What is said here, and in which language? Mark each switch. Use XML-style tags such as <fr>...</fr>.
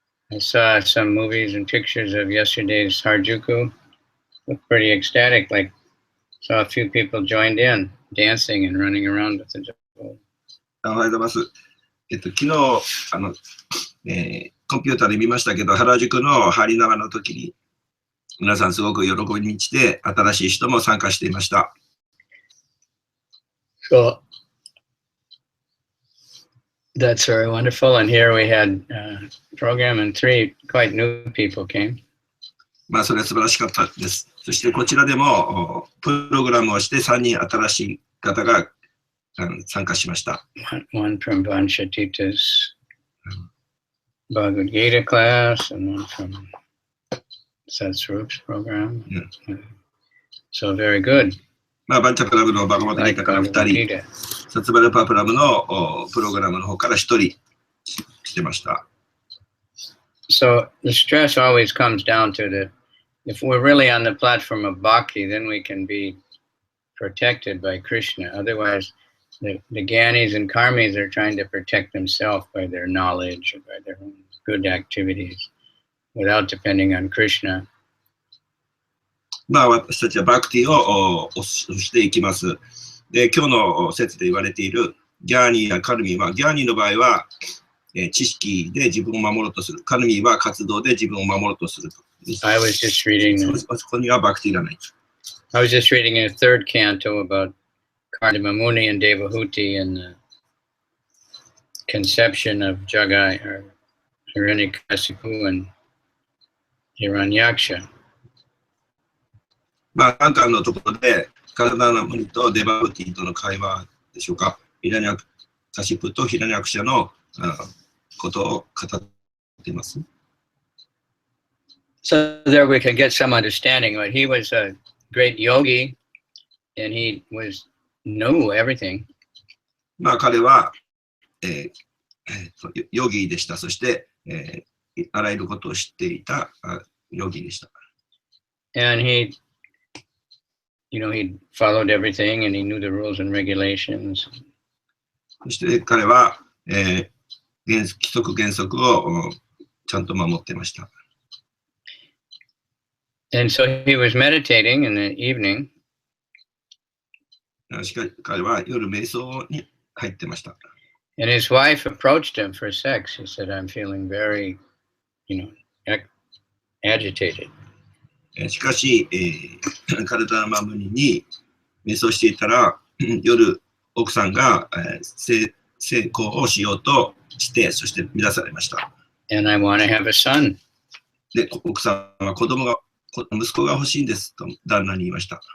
<en>I saw some movies and pictures of yesterday's Harajuku. Looked pretty ecstatic, like saw a few people joined in, dancing and running around with the devil.</en> <ja>おはようございます。昨日コンピューターで見ましたけど、原宿のハリナワの時に、皆さんすごく喜びに満ちて、新しい人も参加していました。</ja> <en>So that's very wonderful. And here we had a program and 3 quite new people came.</en> <ja>まあ、それは素晴らしかったです。そしてこちらでもプログラムをして3人新しい方が参加しました。</ja> <en>One from Vanshatitas Bhagavad Gita class and one from Satsarup's program. So very good.</en> <ja>まあ、バンチャクラブのバガバタギータから2人、サツバルパプラムのプログラムの方から1人してました。</ja> <en>So the stress always comes down to the, if we're really on the platform of bhakti, then we can be protected by Krishna. Otherwise, the Gyanis and Karmis are trying to protect themselves by their knowledge or by their own good activities without depending on Krishna.</en> <ja>まあ、私たちはバクティをしていきます。で、今日の説で言われているギャーニーやカルミーは、ギャーニーの場合は、知識で自分を守ろうとする。カルミーは活動で自分を守ろうとすると。</ja> <en>I was just reading.</en> <ja>そこにはバクティがない。</ja> <en>I was just reading in a third canto about Kardama Muni and Devahuti and the conception of Jagai or Hiranyakasipu and Hiranyaksha.</en> <ja>まあ、アンカーのところで、カラダナムニとデバウティとの会話でしょうか。ヒラニャカシプとヒラニャクシャのことを語っています。</ja> <en>So there we can get some understanding. But he was a great yogi, and he knew everything.</en> <ja>まあ、彼は、ヨギでした。そして、あらゆることを知っていたヨギでした。</ja> <en>And he followed everything and he knew the rules and regulations.</en> <ja>そして彼は、規則原則をちゃんと守っていました。</ja> <en>And so he was meditating in the evening.</en> <ja>しかし彼は夜瞑想に入ってました。</ja> <en>And his wife approached him for sex. He said, I'm feeling very, agitated.</en> <ja>しかし、カルダナマムニに瞑想していたら、夜、奥さんが性交をしようとして、そして乱されました。</ja> <en>And I want to have a son.</en> <ja>で、奥さんは息子が欲しいんですと旦那に言いました。</ja>